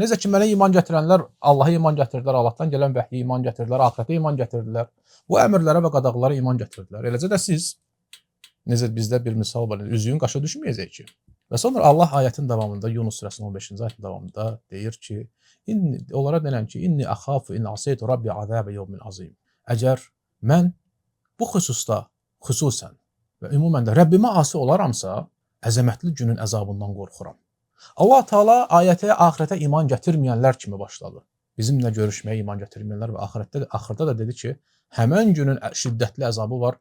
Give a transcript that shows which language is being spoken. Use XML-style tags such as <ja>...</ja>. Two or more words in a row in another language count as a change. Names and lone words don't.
<az>Necə ki, mənə iman gətirənlər Allaha iman gətirdilər, Allahdan gələn vəhyə iman gətirdilər, axirətə iman gətirdilər, bu əmrlərə və qadağalara iman gətirdilər. Eləcə də siz, necə bizdə bir misal var, üzüyün qaşa düşməyəcək ki. Və sonra Allah ayətin davamında, Yunus surəsinin 15-ci ayətin davamında deyir ki, onlara denən ki,</az> <ar>إني أخاف إن عصيت ربي عذاب يوم عظيم.</ar> <az>Əgər mən bu xüsusda, xüsusən və ümumən də Rəbbimə asi olaramsa, əzəmətli günün əzabından qorxuram. Allah Teala ayətə, axirətə iman gətirməyənlər kimi başladı. Bizimlə görüşməyə iman gətirməyənlər və axırda da dedi ki, həmən günün şiddətli əzabı var.</az>